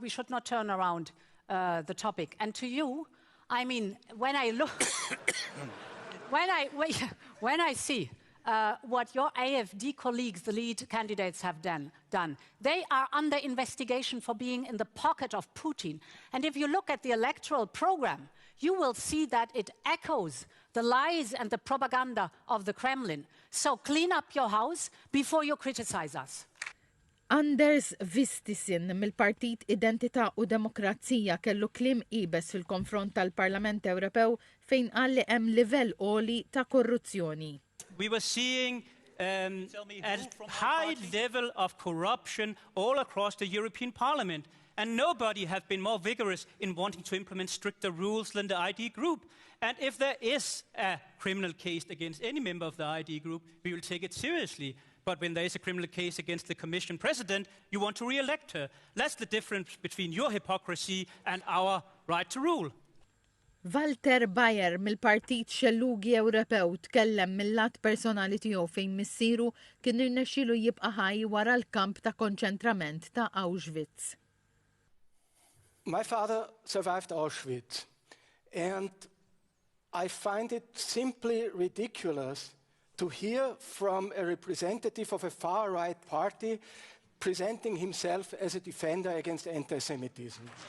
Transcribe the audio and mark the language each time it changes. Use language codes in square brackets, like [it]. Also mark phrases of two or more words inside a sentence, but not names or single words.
[en] We should not turn around the topic. And to you, when I look, when I see what your AfD colleagues, the lead candidates, have done. They are under investigation for being in the pocket of Putin. And if you look at the electoral program, you will see that it echoes the lies and the propaganda of the Kremlin. So clean up your house before you criticize us. [mt] Anders Vistisen mill-Partit Identità u Demokrazija kellu kliem ibes fil-konfront tal-Parlament Ewropew fejn qal li hemm livell għoli ta' korruzzjoni. [en] We were seeing a high level of corruption all across the European Parliament, and nobody has been more vigorous in wanting to implement stricter rules than the ID group. And if there is a criminal case against any member of the ID group, we will take it seriously. But when there is a criminal case against the Commission President, you want to re-elect her. That's the difference between your hypocrisy and our right to rule. [mt] Walter Bayer mill-Partit Xellugi Ewropew tkellem mill-lat personali tiegħu fejn missieru kien irnexxielu jibqa' ħaj wara l-kamp ta' konċentrament ta' Auschwitz. [en] My father survived Auschwitz, and I find it simply ridiculous to hear from a representative of a far-right party presenting himself as a defender against anti-Semitism.